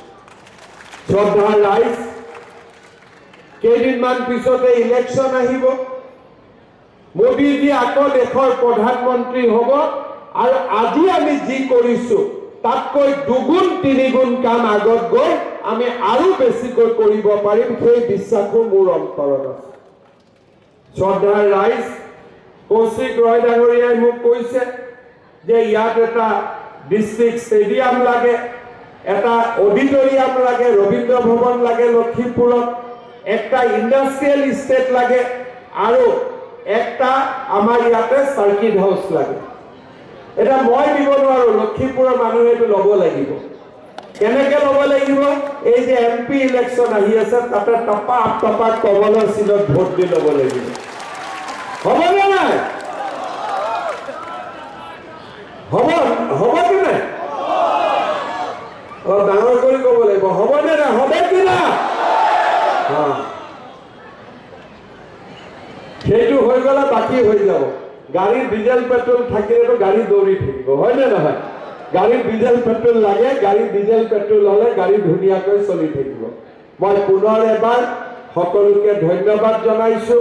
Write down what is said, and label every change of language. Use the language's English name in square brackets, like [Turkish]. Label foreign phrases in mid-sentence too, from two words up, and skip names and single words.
[Assamese] শ্ৰদ্ধাৰ ৰাইজ, কেইদিনমান পিছতে ইলেকশ্যন আহিব, মোদীজি আকৌ দেশৰ প্ৰধানমন্ত্ৰী হ'ব, আৰু আজি আমি যি কৰিছো তাতকৈ 2-3 গুণ কাম আগত গৈ আমি আৰু বেছিকৈ কৰিব পাৰিম, সেই বিশ্বাসো মোৰ অন্তৰত আছে। শ্ৰদ্ধাৰ ৰাইজ, কৌশিক ৰয় ডাঙৰীয়াই মোক কৈছে যে ইয়াত এটা [English] district stadium [Assamese] লাগে, এটা অডিটৰিয়াম লাগে, ৰবীন্দ্ৰ ভৱন লাগে লক্ষীপুৰত, একটা [English] industrial state [Assamese] লাগে, আৰু একটা আমার ইয়াতে [English] circuit house [Assamese] লাগে। এটা মই দিব নোৱাৰো, লক্ষীপুৰৰ মানুহে এইটো ল'ব লাগিব। কেনেকে ল'ব লাগিব? এই যে MP ইলেকশ্যন আহি আছে তাতে টপা কমলৰ চিনত ভোট দি ল'ব লাগিব। হ'বনে নাই? হ'ব কি নাই? ডাঙৰ কৰি ক'ব লাগিব, হ'বনে নাই? [Bangla] হবে কি না? [Assamese] সেইটো হৈ গ'লে বাকী হৈ যাব। গাড়ীৰ ডিজেল পেট্ৰল থাকিলেতো গাড়ী দৌৰি থাকিব, হয়নে নহয়? গাড়ীৰ ডিজেল পেট্ৰল লাগে, গাড়ীৰ ডিজেল পেট্ৰল হ'লে গাড়ী ধুনীয়াকৈ চলি থাকিব। মই পুনৰ এবাৰ সকলোকে ধন্যবাদ জনাইছোঁ।